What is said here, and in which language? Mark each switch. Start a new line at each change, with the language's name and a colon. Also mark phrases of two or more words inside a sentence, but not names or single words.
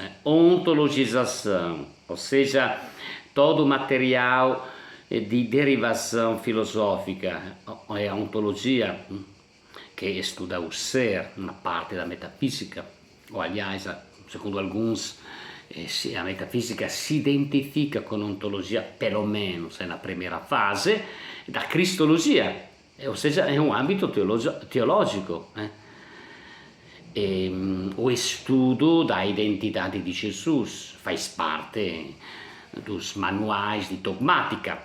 Portuguese: Ontologização, ou seja, todo o material de derivação filosófica, é a ontologia que estuda o ser, uma parte da metafísica, ou aliás, segundo alguns, a metafísica
Italian: si identifica con
Portuguese: ontologia, pelo menos na primeira fase, da cristologia, ou seja, é um âmbito teológico. O estudo da identidade de Jesus faz parte dos manuais de dogmática.